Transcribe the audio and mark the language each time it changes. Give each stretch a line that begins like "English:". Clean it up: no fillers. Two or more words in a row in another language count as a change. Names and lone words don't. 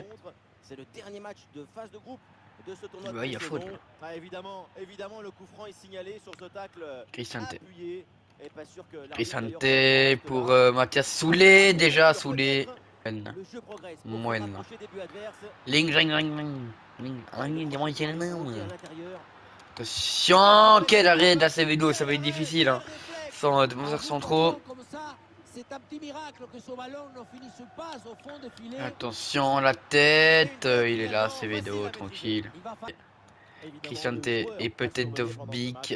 French: C'est le dernier match de phase de groupe de ce tournoi de Ouais, il y a faute. évidemment, le coup franc est signalé sur ce tacle Cristante. appuyé. Et pas sûr que Cristante pour Mathias Soulé, déjà Soulé. le jeu progresse pour se Moine. rapprocher des buts adverses. Ling, ling, ling, ling. Ling, ling, Monter ling. à l'intérieur. Attention, quel arrêt d'Acevedo, ça va être difficile hein. Sans défenseurs centraux. C'est un petit miracle que ce ballon ne finisse pas au fond de filet. Attention, la tête, il est là, Acevedo, tranquille. Cristante et peut-être Dovbyk.